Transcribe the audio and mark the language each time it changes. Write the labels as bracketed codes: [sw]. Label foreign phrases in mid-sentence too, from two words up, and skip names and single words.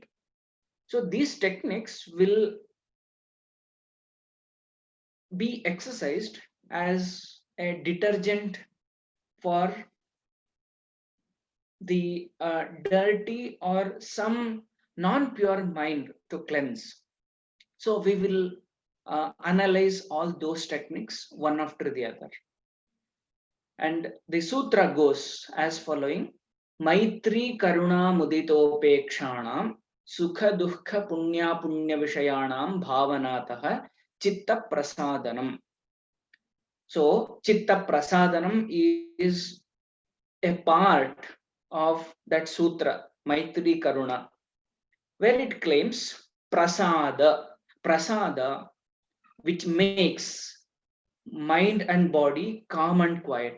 [en] So these techniques will be exercised as a detergent for the dirty or some non-pure mind to cleanse. So we will analyze all those techniques one after the other. And the sutra goes as following: [sa] Maitri Karuna Muditopekshanam Sukha Dukkha Punya Punya Vishayanam Bhavanataha Chitta Prasadanam. [en] So, [sa] Chitta Prasadanam [en] is a part of that sutra, [sa] Maitri Karuna, [en] where it claims prasada, which makes mind and body calm and quiet.